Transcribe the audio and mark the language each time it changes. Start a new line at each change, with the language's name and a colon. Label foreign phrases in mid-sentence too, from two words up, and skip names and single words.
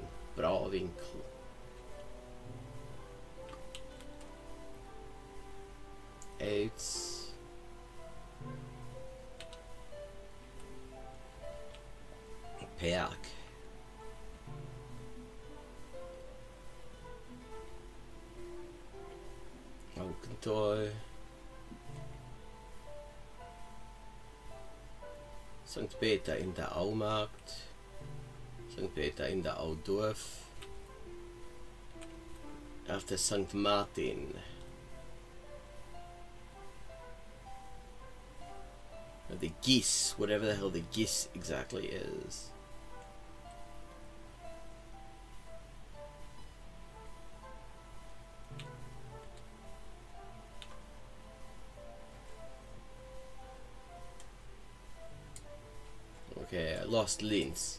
English: Brawinkel. Aids. Perg. Augentoy. St. Peter in der Aumarkt. St. Peter in der Audorf. After St. Martin. The geese, whatever the hell the geese exactly is. Okay, I lost Linz.